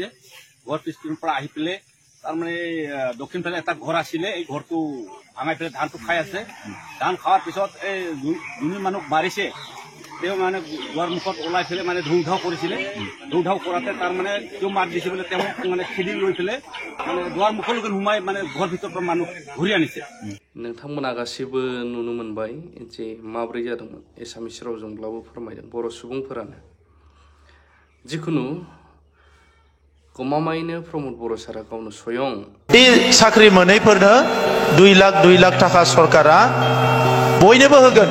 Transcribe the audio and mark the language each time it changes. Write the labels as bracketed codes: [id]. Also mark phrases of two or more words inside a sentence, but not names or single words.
[as] ঘৰ পিছপিনৰ পৰা আহি পেলাই তাৰমানে দক্ষিণ ফালে এটা ঘৰ আছিলে, এই ঘৰটো ভাঙাই পেলাই ধানটো খাই আছে। ধান খোৱাৰ পিছত এই যোনে মানুহ মাৰিছে তেওঁ মানে দুৱাৰ মুখত ওলাই পেলাই মানে ধুম-ধাও কৰিছিলে। ধুম-ধাও কৰাতে তাৰমানে তেওঁ মাৰ দিছে বোলে, তেওঁ মানে খেদি লৈ পেলাই মানে দুৱাৰ মুখলৈকে সোমাই মানে ঘৰ ভিতৰৰ পৰা মানুহ ঘূৰি আনিছে। [brx] नोंथांमोना गासैबो नुनो मोनबाय जे माबोरै जादोंमोन। एसामिस रावजोंब्लाबो फोरमायदों बर' सुबुंफोरानो। जिखुनु गमामायैनो प्रमद बर' सारा गावनो स्वयं साख्रि मोनैफोरनो 2 लाख थाखा सरकारा बयनोबो होगोन।